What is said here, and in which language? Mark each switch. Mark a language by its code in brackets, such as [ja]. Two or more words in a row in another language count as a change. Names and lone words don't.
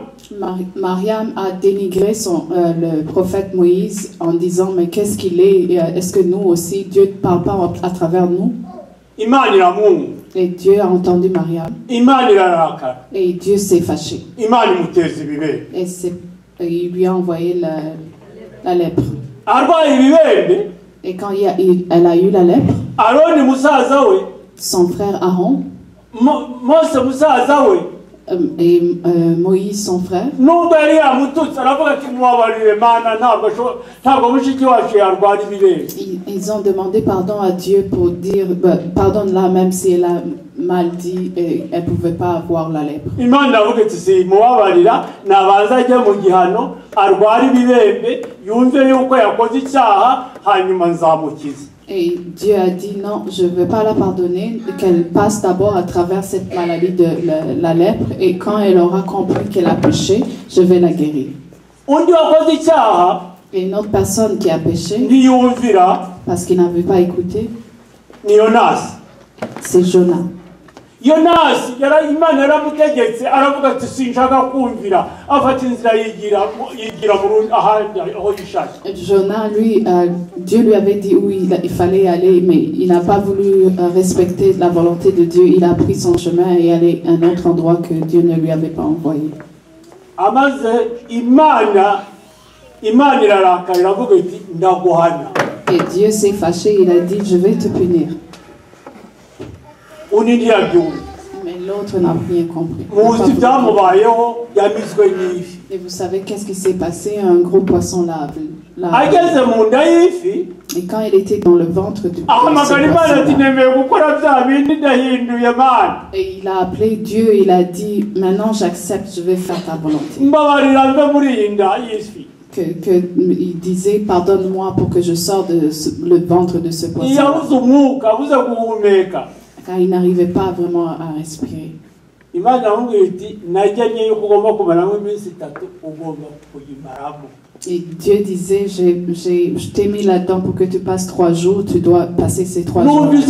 [fr] Mariam a dénigré le prophète Moïse en disant mais qu'est-ce qu'il est? Est-ce que nous aussi Dieu ne parle pas à travers nous? [rw] Imana iramunga. [fr] Et Dieu a entendu Mariam. [rw] Imana irarakara. [fr] Et Dieu s'est fâché. [rw] Imana imuteza ibibembe. [fr] Et il lui a envoyé la lèpre. [rw] Arwaye ibibembe. [fr] Et quand elle a eu la lèpre, [rw] Aroni musaza we, [fr] son frère Aaron, [rw] Mose musaza we, [fr] et Moïse son frère, [rw] nubwo yari yamututse aravuga ati mubabarire Mana ntabwo mushiki wacu yarwara ibibembe. [fr] Ils ont demandé pardon à Dieu pour dire pardonne-la même si elle a mal dit et elle ne pouvait pas avoir la lèpre. [rw] Imana avuga iti si mubabarira nabanza ajye mu gihano arwara ibibembe yumve yuko yakoze icyaha hanyuma nzamukiza. [fr] Et Dieu a dit non, je ne veux pas la pardonner, qu'elle passe d'abord à travers cette maladie de la lèpre et quand elle aura compris qu'elle a péché, je vais la guérir. [rw] Undi wakoze icyaha [fr] Et une autre personne qui a péché [rw] ntiyumvira [fr] parce qu'il n'avait pas écouté, [rw] ni Yonasi. [fr] c'est Jonas. [rw] Yonasi Imana yaramutegetse aravuga ati sinshaka kumvira afata inzira yigira mu ahandi aho yishaka. [fr] Jonas, lui, Dieu lui avait dit où il fallait aller, mais il n'a pas voulu respecter la volonté de Dieu. Il a pris son chemin et allé à un autre endroit que Dieu ne lui avait pas envoyé. [rw] amaze imana irarakara iravuga iti ndaguhana. [fr] Et Dieu s'est fâché, il a dit, je vais te punir. [rw] Undi ntiyabyumva. [fr] Mais l'autre n'a rien compris. [rw] Muzi byamubayeho yamizwe n'ifi. [fr] Et vous savez qu'est-ce qui s'est passé? Un gros poisson l'a [rw] ageze mu nda y'ifi. [fr] Et quand il était dans le ventre du [rw] ahamagara Imana ati nemeye gukora bya bindi ndahinduye Mana. [fr] Et il a appelé Dieu, il a dit, maintenant j'accepte, je vais faire ta volonté. [rw] Mbabarira mve muri iyi nda y'isi. [fr] Il disait, pardonne-moi pour que je sorte de le ventre de ce poisson. Car il n'arrivait pas vraiment à respirer. Et Dieu disait, je t'ai mis là-dedans pour que tu passes 3 jours, tu dois passer ces 3 jours.